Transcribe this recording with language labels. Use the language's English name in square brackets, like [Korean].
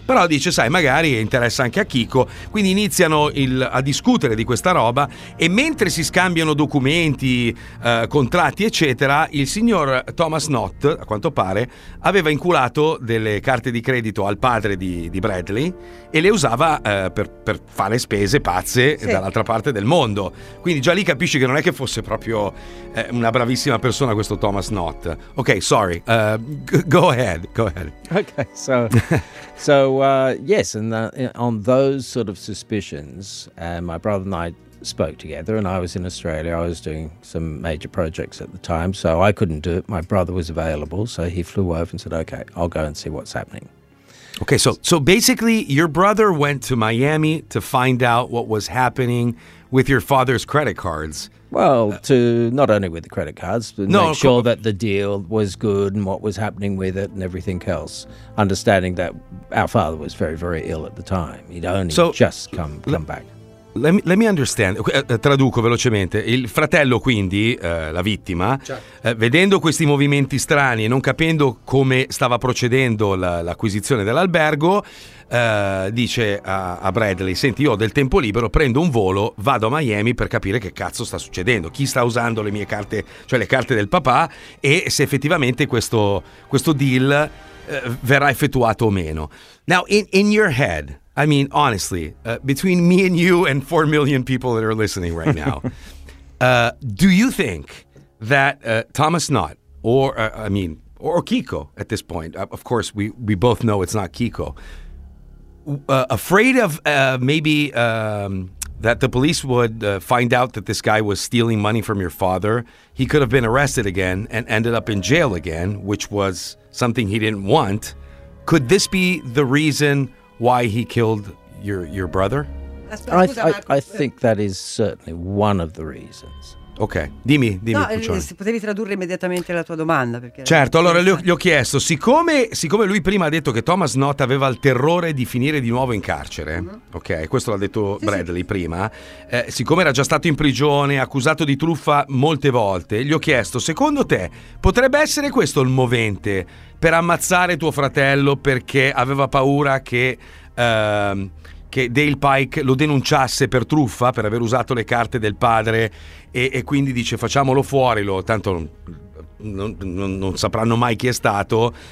[Italian] Però dice, sai, magari interessa anche a Kiko. Quindi iniziano a discutere di questa roba e mentre si scambiano documenti, contratti, eccetera, il signor Thomas Knott, a quanto pare, aveva inculato delle carte di credito al padre di Bradley e le usava per fare spese pazze dall'altra parte del mondo. Quindi già lì capisci che non è che fosse proprio una bravissima persona questo Thomas Knott. [English] Okay, sorry. Go ahead. Okay, yes, and on those sort of suspicions, my brother and I spoke together, and I was in Australia. I was doing some major projects at the time, so I couldn't do it. My brother was available, so he flew over and said, okay, I'll go and see what's happening. Okay, so basically your brother went to Miami to find out what was happening with your father's credit cards. Well, to not only with the credit cards, but make sure that the deal was good and what was happening with it and everything else, understanding that our father was very, very ill at the time. He'd only just come back. Let me understand. [Italian] Traduco velocemente. Il fratello, quindi, la vittima, vedendo questi movimenti strani e non capendo come stava procedendo l'acquisizione dell'albergo, dice a Bradley: senti, io ho del tempo libero, prendo un volo, vado a Miami per capire che cazzo sta succedendo, chi sta usando le mie carte, cioè le carte del papà, e se effettivamente questo deal verrà effettuato o meno. [English] Now, in your head, I mean, honestly, between me and you and 4 million people that are listening right now, Do you think that Thomas Knott, or I mean, or Kiko at this point, of course, we both know it's not Kiko, afraid of maybe that the police would find out that this guy was stealing money from your father, he could have been arrested again and ended up in jail again, which was something he didn't want. Could this be the reason why he killed your brother? I think that is certainly one of the reasons. [Italian] Ok, dimmi. No, se potevi tradurre immediatamente la tua domanda. Perché certo, allora gli ho chiesto, siccome lui prima ha detto che Thomas Knott aveva il terrore di finire di nuovo in carcere, ok, questo l'ha detto sì, Bradley sì. Prima, siccome era già stato in prigione, accusato di truffa molte volte, gli ho chiesto, secondo te potrebbe essere questo il movente per ammazzare tuo fratello perché aveva paura che Dale Pike lo denunciasse per truffa, per aver usato le carte del padre, e quindi dice facciamolo fuori, tanto non sapranno mai chi è stato.